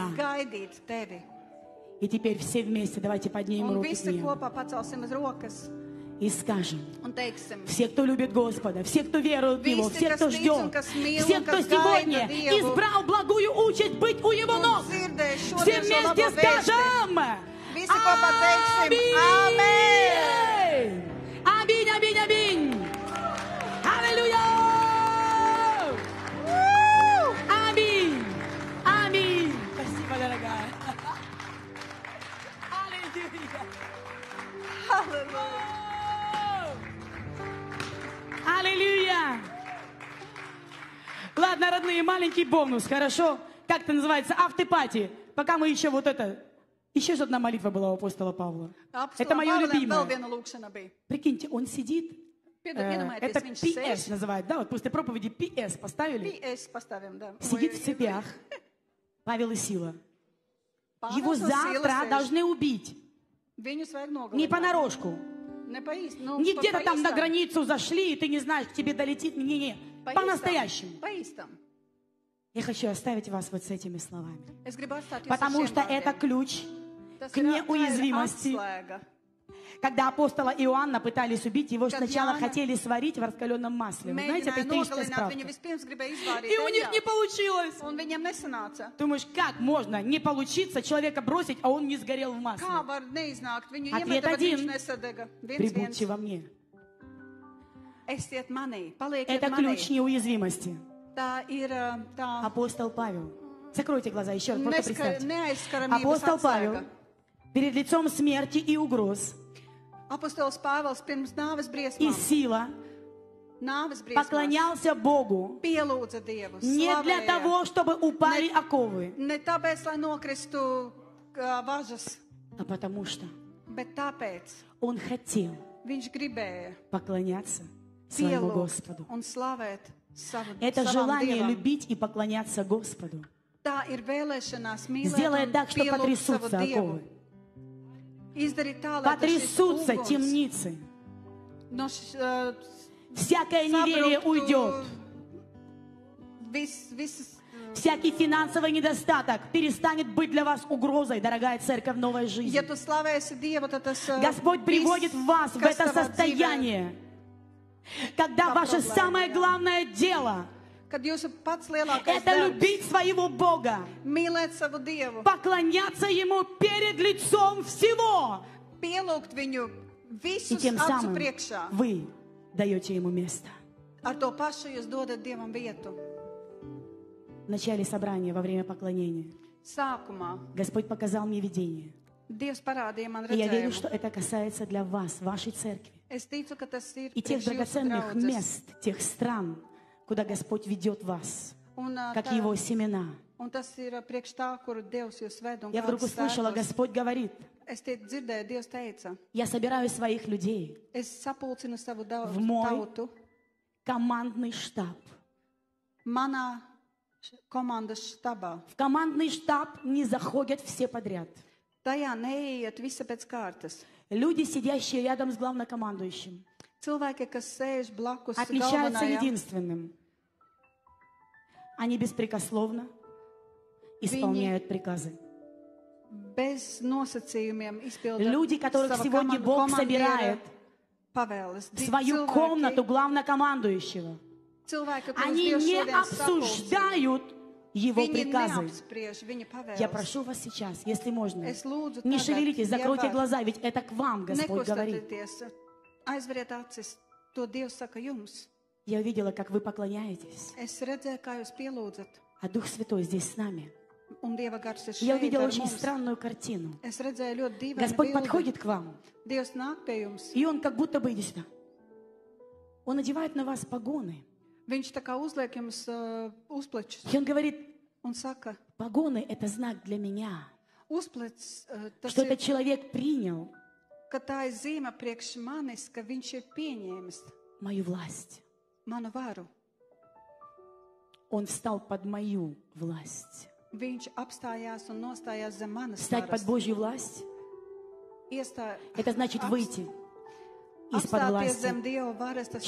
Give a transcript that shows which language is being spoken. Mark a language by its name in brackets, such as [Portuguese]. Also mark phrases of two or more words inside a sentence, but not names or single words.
[Latvian] un gaidīt tevi. [Russian] И теперь все вместе давайте поднимем [Latvian] Un [Russian] руки к [Latvian] visi [Russian] небу [Latvian] kopā pacelsim uz rokas [Russian] и скажем: [Latvian] un teiksim, [Russian] все, кто любит Господа, все, кто верует в Него, [Latvian] Visi, [Russian] все, [Latvian] kas [Russian] кто [Latvian] tic un [Russian] ждет, [Latvian] kas mīl [Russian] все, [Latvian] un [Russian] кто [Latvian] kas [Russian] сегодня [Latvian] gaida Dievu, [Russian] избрал благую участь быть у Его [Latvian] un [Russian] ног, [Latvian] dzirdēs [Russian] все [Latvian] šodien šo [Russian] вместе [Latvian] labo vēsti. [Russian] скажем: [Latvian] Visi kopā teiksim, [Russian] Аминь! Аминь, аминь, аминь! Аллилуйя! Аминь! Аминь! Спасибо, дорогая! Аллилуйя! Аллилуйя! Ладно, родные, маленький бонус, хорошо? Как это называется? Автопати. Пока мы еще Еще же одна молитва была у апостола Павла. Это мое [Latvian] Vēl [Russian] любимое. [Latvian] viena lūkšana bija. [Russian] Прикиньте, он сидит, [Latvian] Iedomājieties, [Russian] это [Latvian] viņš [Russian] PS [Latvian] sēž. [Russian] называют, да? Вот после проповеди PS поставили. [Latvian] PS pastāvim, да. [Russian] Сидит в цепях. Павел и Сила. [Latvian] Pāvils [Russian] Его [Latvian] un Sila [Russian] завтра [Latvian] sēž. [Russian] должны убить. [Latvian] Viņus vajag nogalināt. [Russian] Не понарошку. [Latvian] Ne pa īsti, nu, [Russian] Не [Latvian] pa [Russian] где-то там на [Latvian] īstam. [Russian] границу зашли, и ты не знаешь, к тебе долетит. Не-не. [Latvian] Pa īstam. [Russian] По-настоящему. [Latvian] Pa īstam. [Russian] Я хочу оставить вас вот с этими словами. [Latvian] Es gribu atstāt jūs [Russian] Потому [Latvian] ar [Russian] что [Latvian] šiem [Russian] это [Latvian] vārdiem. [Russian] ключ [Latvian] Tas [Russian] к [Latvian] ir [Russian] неуязвимости. [Latvian] atslēga. [Russian] Когда апостола Иоанна пытались убить, его [Latvian] Kad [Russian] сначала [Latvian] Jāna [Russian] хотели сварить в раскаленном масле. Вы знаете, это [Latvian] Mēģināja [Russian] историческая [Latvian] nogalināt, [Russian] справка. [Latvian] viņu vispirms gribēja izvārīt [Russian] И у них [Latvian] eļļā, [Russian] не получилось. [Latvian] un viņam nesanāca. [Russian] Думаешь, как можно не получиться, человека бросить, а он не сгорел в масле? [Latvian] Kā var neiznākt? Viņu [Russian] Ответ [Latvian] iemeta, bet [Russian] один. [Latvian] viņš nesadega. [Russian] Прибудьте [Latvian] Viens. [Russian] во мне. [Latvian] Esiet manī, palieciet [Russian] Это [Latvian] manī. [Russian] ключ неуязвимости. [Latvian] Tā ir tā [Russian] Апостол Павел. Закройте глаза еще раз, просто представьте. [Latvian] neaizskaramības [Russian] Апостол Павел [Latvian] atslēga. [Russian] перед лицом смерти и угроз [Latvian] Apostols Pāvils pirms nāves [Russian] и [Latvian] briesmām, [Russian] Сила [Latvian] nāves briesmās, [Russian] поклонялся Богу [Latvian] pielūdza Dievu, [Russian] не для [Latvian] slavēja. [Russian] того, чтобы упали оковы, [Latvian] Ne tāpēc, lai nokristu važas, [Russian] а потому что [Latvian] bet tāpēc [Russian] он хотел [Latvian] Viņš gribēja [Russian] поклоняться своему [Latvian] pielūgt [Russian] Господу. [Latvian] un slavēt [Russian] Это [Latvian] savam [Russian] желание [Latvian] Dievam. [Russian] любить и поклоняться Господу [Latvian] Tā ir vēlēšanās mīlēt [Russian] сделает [Latvian] un [Russian] так, что [Latvian] pielūgt savu [Russian] потрясутся [Latvian] Dievu. [Russian] оковы, [Latvian] Izdarīt tā, lai tas šis [Russian] потрясутся [Latvian] uguns [Russian] темницы, [Latvian] no [Russian] всякое неверие уйдет, [Latvian] visas [Russian] всякий финансовый недостаток перестанет быть для вас угрозой, дорогая церковь Новая Жизнь. [Latvian] Ja tu slavēsi Dievu, tad tas [Russian] Господь приводит вас в это состояние, когда ваше самое главное дело [Latvian] kad jūsu pats lielākais [Russian] это [Latvian] darbs [Russian] любить своего Бога, [Latvian] mīlēt savu Dievu, [Russian] поклоняться Ему перед лицом всего. [Latvian] pielūgt viņu [Russian] И [Latvian] visus [Russian] тем [Latvian] acu [Russian] самым [Latvian] priekšā. [Russian] вы даете Ему место. [Latvian] Ar to pašu jūs dodat Dievam vietu. [Russian] В начале собрания, во время поклонения, [Latvian] Sākumā [Russian] Господь показал мне видение. [Latvian] Dievs parādīja man [Russian] И я верю, [Latvian] redzējumu. [Russian] что это касается для вас, вашей церкви. [Latvian] Es ticu, ka tas ir [Russian] И тех [Latvian] priekš jūsu [Russian] драгоценных [Latvian] draudzes. [Russian] мест, тех стран, куда Господь ведет вас, [Latvian] Un, [Russian] как [Latvian] tā- [Russian] Его семена. [Latvian] un tas ir priekš tā, kuru Dievs jūs ved un [Russian] Я вдруг [Latvian] kādas [Russian] услышала, [Latvian] sēklas. [Russian] Господь говорит, [Latvian] Es te dzirdēju, Dievs teica, [Russian] я собираю своих людей, [Latvian] es sapulcinu savu [Russian] В мой [Latvian] tautu [Russian] командный штаб. [Latvian] manā komandas štabā. [Russian] В командный штаб не заходят все подряд. [Latvian] Tajā neiet visi pēc kārtas. [Russian] Люди, сидящие рядом с главнокомандующим, [Latvian] Cilvēki, kas sēž blakus [Russian] отличаются [Latvian] galvenajam, [Russian] единственным. Они беспрекословно исполняют приказы. [Latvian] bez nosacījumiem izpilda [Russian] Люди, которых [Latvian] sava [Russian] сегодня Бог собирает [Latvian] pavēles. [Russian] в свою комнату главнокомандующего, [Latvian] Cilvēki, kurus [Russian] они [Latvian] Dievs [Russian] не [Latvian] šodien sapulcina, [Russian] обсуждают Его [Latvian] viņi [Russian] приказы. [Latvian] neapspriež viņa [Russian] Я [Latvian] pavēles. [Russian] прошу вас сейчас, если можно, [Latvian] Es lūdzu [Russian] не [Latvian] tagad, [Russian] шевелитесь, [Latvian] ja [Russian] закройте [Latvian] var, [Russian] глаза, ведь это к вам Господь говорит. [Latvian] nekustieties, aizveriet acis. To Dievs saka jums. [Russian] Я увидела, как вы поклоняетесь, [Latvian] Es redzēju, kā jūs pielūdzat, [Russian] а Дух Святой здесь с нами. [Latvian] un Dieva gars ir [Russian] Я [Latvian] šeit [Russian] увидела [Latvian] ar [Russian] очень [Latvian] mums. [Russian] странную картину. [Latvian] Es redzēju ļoti dīvainu [Russian] Господь [Latvian] bildi. [Russian] подходит к вам, [Latvian] Dievs nāk pie jums. [Russian] и Он как будто бы, иди сюда, Он надевает на вас погоны. [Latvian] Viņš tā kā uzliek jums uzplečus [Russian] И Он говорит, [Latvian] un saka, [Russian] погоны – это знак для меня, [Latvian] uzplec, tas [Russian] что [Latvian] ir, [Russian] этот человек принял [Latvian] ka tā ir zīme priekš manis, ka viņš ir pieņēmis [Russian] мою власть. [Latvian] manu varu. [Russian] Он встал под мою власть. [Latvian] Viņš apstājās un nostājās zem manas [Russian] Встать под [Latvian] varas. [Russian] Божью власть [Latvian] Iestā, [Russian] – это значит выйти из-под [Latvian] apstāties [Russian] власти. [Latvian] zem Dieva varas, tas